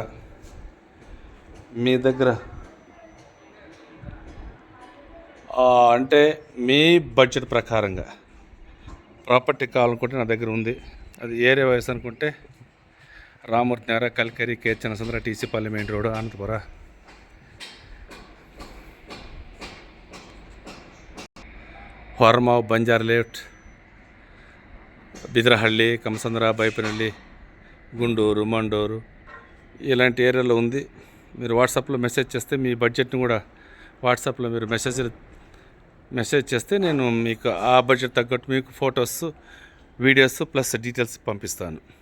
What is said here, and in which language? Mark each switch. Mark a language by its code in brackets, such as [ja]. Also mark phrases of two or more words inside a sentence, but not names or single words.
[te] మీ దగ్గర అంటే మీ బడ్జెట్ ప్రకారంగా ప్రాపర్టీ కావాలనుకుంటే నా దగ్గర ఉంది. అది ఏరియా వయసు అనుకుంటే రామూర్తి నగర, కల్కరి, కేచనసంద్ర, టీసీపల్లి మెయిన్ రోడ్, అనంతపుర. ಹೊರಮಾವು, ಬಂಜಾರ ಲೇಔಟ್, బిద్రహಳ್ಳಿ, కమసంద్ర, బైపనహಳ್ಳಿ, గుండూరు, మండూరు ఇలాంటి ఏరియాలో ఉంది. మీరు వాట్సాప్లో మెసేజ్ చేస్తే మీ బడ్జెట్ని కూడా వాట్సాప్లో మీరు మెసేజ్ చేస్తే నేను మీకు ఆ బడ్జెట్ తగ్గట్టు మీకు ఫొటోస్, వీడియోస్ ప్లస్ డీటెయిల్స్ పంపిస్తాను.